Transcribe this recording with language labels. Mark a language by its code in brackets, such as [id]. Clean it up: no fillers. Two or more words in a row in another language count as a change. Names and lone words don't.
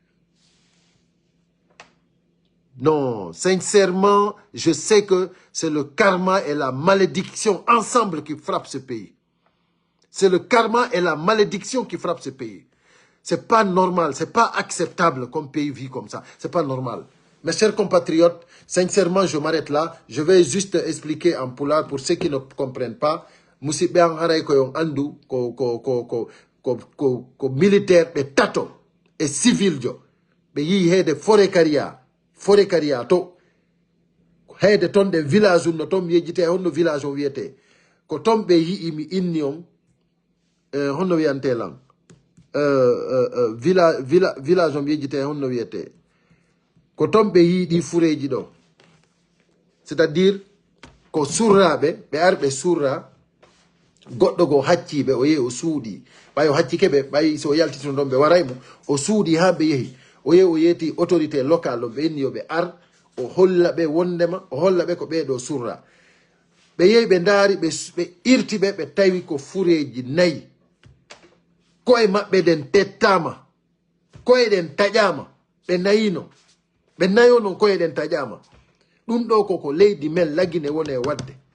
[fr] Non, sincèrement, je sais que c'est le karma et la malédiction ensemble qui frappent ce pays. C'est le karma et la malédiction qui frappent ce pays. C'est pas normal, c'est pas acceptable comme pays vit comme ça. C'est pas normal. Mes chers compatriotes, sincèrement, je m'arrête là. Je vais juste expliquer en pulaar pour ceux qui ne comprennent pas. [ff] Musidɓe an haray ko yon andu ko militaire ɓe tato e civil jo ɓe yi heede forêt caria to heede ton ɗe village um no ton mi yejjite honno village o wiyete ko ton ɓe yii mi inni on honno wiyantelan village o mi yejjite honno wiyete ko ton ɓe yii ɗi fureji ɗo [fr] c'est-à-dire [ff] ko surraɓe ɓe ari ɓe surra goɗɗo go hacciɓe o yehi o suuɗi ɓay o haccike ɓe ɓay so yaltitino ɗon ɓe waraymo o suuɗi ha ɓe yehi o yehi o yeeti [fr] autorité local [ff] o ɓe inni yoɓe ar o holla ɓe wondema o holla ɓe ko ɓeɗo surra ɓe yehi ɓe ndaari ɓe irti ɓe ɓe tawi ko fureji 4 koye maɓɓe ɗen tettama koye ɗen taƴama ɓe nayino ɓe nayo non koye ɗen taƴama ɗum ɗo koko leydi men lagine woni e wadde